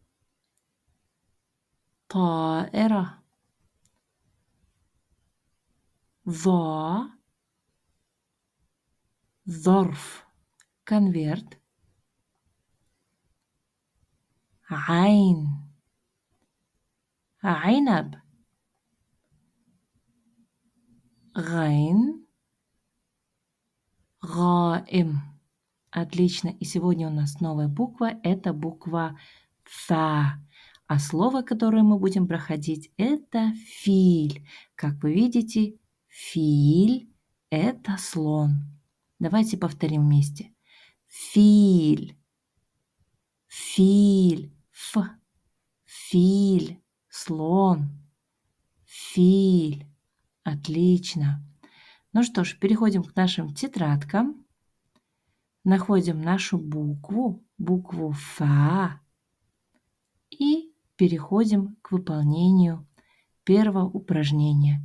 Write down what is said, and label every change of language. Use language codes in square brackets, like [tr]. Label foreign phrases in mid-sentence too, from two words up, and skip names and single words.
[ar] طائرة ظا ظرف конверт عين عنب غين غائم. [ru] Отлично. И сегодня у нас новая буква. Это буква Фа. А слово, которое мы будем проходить, это филь. Как вы видите, филь – это слон. Давайте повторим вместе. [ar] فيل فيل ف. [ru] Филь. Слон. [ar] Филь. [ru] Отлично. Ну что ж, переходим к нашим тетрадкам. Находим нашу букву Фа, и переходим к выполнению первого упражнения.